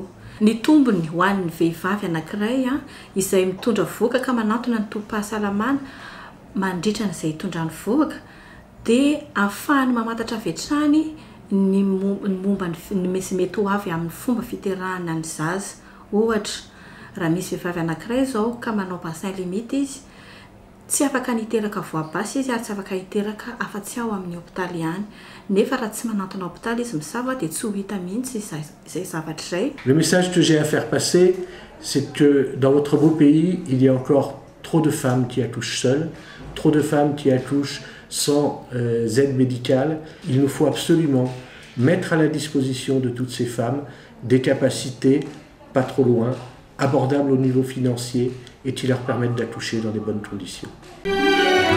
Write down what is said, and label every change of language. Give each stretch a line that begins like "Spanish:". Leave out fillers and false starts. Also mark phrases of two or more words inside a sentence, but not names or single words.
Malagasy: Ny tombony ho an'ny vehivavy anankiray izay mitondra voaka ka manantona ny tombom-pahasalamana mandritra n'izay hitondrany voaka dia ahafahany mamantatra avy hatrany ny momba ny mety ho avy amin'ny fomba fiterahana ny zaza. Ohatra raha misy vehivavy anankiray zao ka manao
French: bassin limite
Malagasy: izy tsy afaka niteraka voabasy izy ary tsy afaka hiteraka afa-tsy ao amin'ny hôpitaly ihany nefa raha tsy manantona hôpitaly izy misava dia tsy ho hita mihitsy izay zavatra izay.
French: Le message que j'ai à faire passer, c'est que dans votre beau pays, il y a encore trop de femmes qui accouchent seules, trop de femmes qui accouchent sans aide médicale. Il nous faut absolument mettre à la disposition de toutes ces femmes des capacités pas trop loin, abordables au niveau financier et qui leur permettent d'accoucher dans des bonnes conditions.